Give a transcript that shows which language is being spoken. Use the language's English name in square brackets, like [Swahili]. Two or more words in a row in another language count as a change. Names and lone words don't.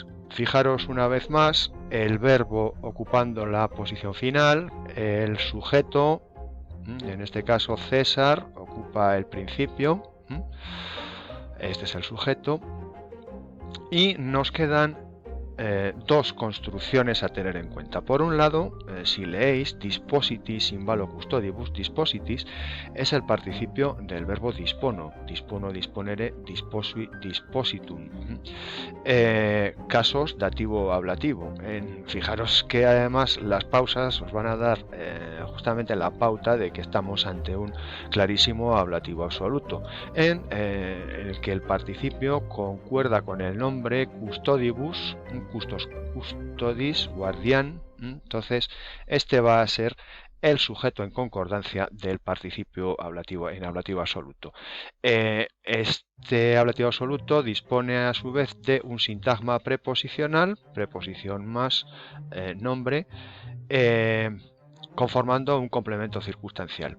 [Spanish] Fijaros una vez más el verbo ocupando la posición final, el sujeto, en este caso César, ocupa el principio, este es el sujeto, y nos quedan dos construcciones a tener en cuenta. Por un lado, si leéis [Latin] dispositis in valo custodibus, [Spanish] dispositis es el participio del verbo [Latin] dispono, dispono, disponere, disposui, dispositum. [Spanish] Casos dativo ablativo. Fijaros que además las pausas os van a dar justamente la pauta de que estamos ante un clarísimo ablativo absoluto, en el que el participio concuerda con el nombre [Latin] custodibus, custodis, [Spanish] guardián. Entonces este va a ser el sujeto en concordancia del participio ablativo en ablativo absoluto. Este ablativo absoluto dispone a su vez de un sintagma preposicional, preposición más nombre, conformando un complemento circunstancial.